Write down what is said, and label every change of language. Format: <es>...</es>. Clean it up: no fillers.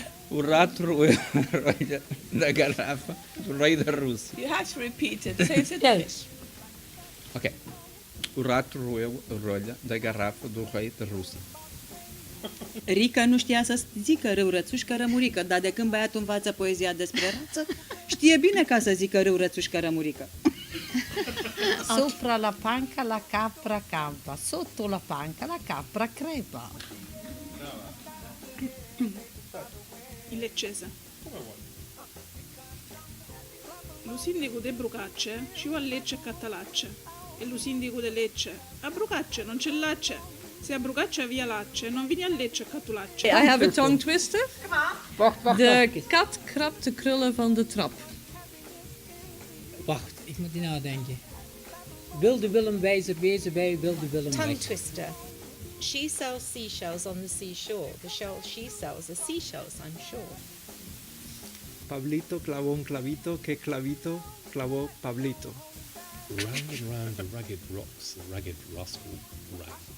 <pt>O rato roeu a rolha da garrafa do rei da Rússia.</pt> <en>You have to repeat it. Say it in Ok.</en> <pt>O rato roeu a rolha da garrafa do rei da Rússia.</pt> <ro>Rica nu știa să zică râu rățușcă rămurică, dar de când băiatul învață poezia despre rață, știe bine ca să zică râu rățușcă rămurică.</ro> <it>Sopra la panca la capra campa, sotto la panca la capra crepa. Il leccese.</it> <scn>Lo sindaco de Brucacce ci va a Lecce e Cattalacce. E lo sindaco de Lecce a Brucacce non c'è lacce. Se a Brucacce via lacce, non vieni a Lecce e Cattalacce.</scn> <en>I have a tongue twister.</en> <nl>De kat krabt de krullen van de trap. Wacht, ik moet die nadenken. Wilde Willem wijzer wezen bij wilde Willem</nl> <en>Tongue</en> <nl>wijzer.</nl> <en>twister. She sells seashells on the seashore. The shell she sells are seashells, I'm sure.</en> <es>Pablito clavó un clavito, que clavito clavó Pablito.</es> <en>Round and round the rugged rocks, the ragged rascal ran.</en>